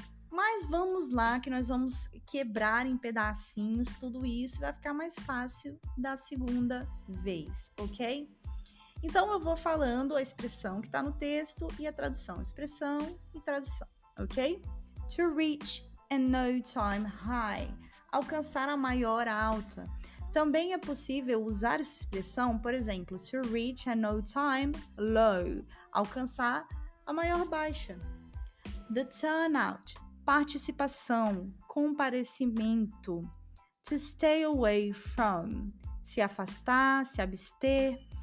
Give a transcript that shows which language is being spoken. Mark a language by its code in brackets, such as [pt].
[pt] Mas vamos lá, que nós vamos quebrar em pedacinhos tudo isso e vai ficar mais fácil da segunda vez, ok? Então, eu vou falando a expressão que está no texto e a tradução. Expressão e tradução, ok? [en] To reach an all-time high. [pt] Alcançar a maior alta. Também é possível usar essa expressão, por exemplo, [en] to reach an all-time low. [pt] Alcançar a maior baixa. [en] The turnout. [pt] Participação, comparecimento. [en] To stay away from. [pt] Se afastar, se abster.